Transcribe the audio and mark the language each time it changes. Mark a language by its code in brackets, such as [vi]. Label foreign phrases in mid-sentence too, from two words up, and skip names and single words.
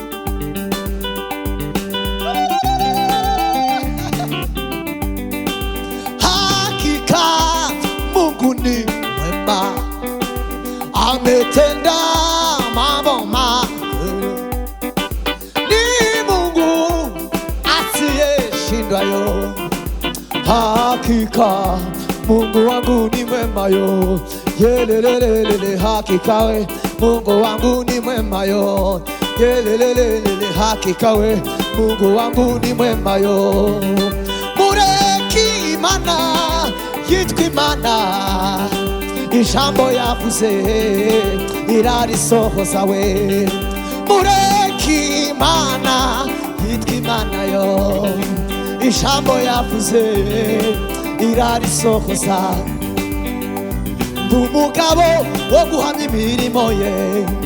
[sw] hakika Mungu ni mwema ametenda mambo makuu ni Mungu asiyeshindwa yo hakika Mungu wangu ni mwema yo yelelelele hakika we Mungu wangu ni mwema yo yelelelele hakika we Mungu wangu ni mwema yo [rn] mureki Imana yitwa Imana ijambo yavuze irarisohoza we mureki Imana yitwa Imana yo ijambo yavuze irarisohoza umugabo wo guhamya imirimo ye